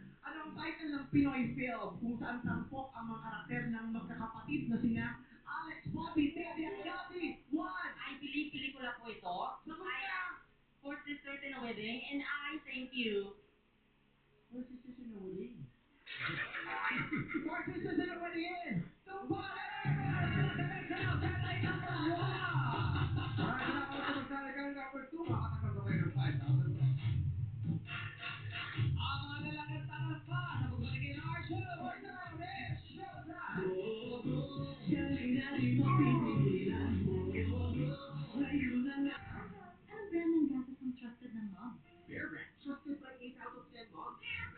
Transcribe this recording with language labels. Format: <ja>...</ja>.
<tl>Anong title ng Pinoy film kung saan tampok ang mga karakter ng magkakapatid na sina Alex, Bobby, Teddy at Gabby?</tl> <en>One! I believe</en> <tl>pelikula po ito. Sagot ka!</tl> <en>Four Sisters in a Wedding, and I thank you. Four Sisters in a Wedding.</en> <tl>Four Sisters in a Wedding! Tumpala! Maraming salamat sa magsali kayo number 2. Makakatanggap na kayo ng 5,000 pesos. Ang mga lalakad tangal pa sa pagbalik ng</tl> <en>our show. What's up, it's showtime!</en> <tl>Anong brand ng gatas ang trusted ng mom?</tl> <en>Bear Brand, trusted by 8 out of 10 moms.</en>